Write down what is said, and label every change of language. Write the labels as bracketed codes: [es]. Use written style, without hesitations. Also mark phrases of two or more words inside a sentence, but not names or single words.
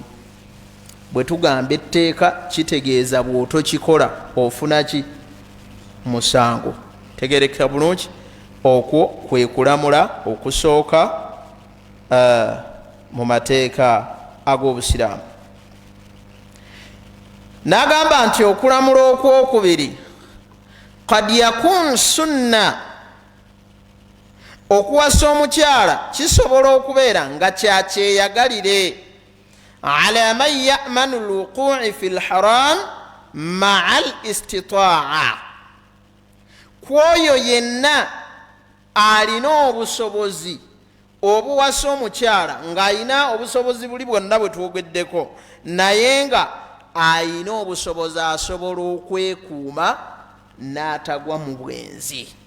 [lg] Bwe tugamba etteeka, kitegeeza bw'otokikola ofuna ki musango. Tegereka bulungi. Okwo kwe kulamula okusooka mu mateeka ag'Obusiraamu. N'agamba nti okulamula okwokubiri, [ar] قد يكون سنة, [lg] okuwasa omukyala kisobola okubeera nga kyakyeyagalire, [ar] على من يأمن الوقوع في الحرام مع الاستطاعة, [lg] kwoyo yenna alina obusobozi obuwasa omukyala, ng'alina obusobozi buli bwonna bwe twogeddeko, naye nga alina obusobozi asobola okwekuuma n'atagwa mu bwenzi.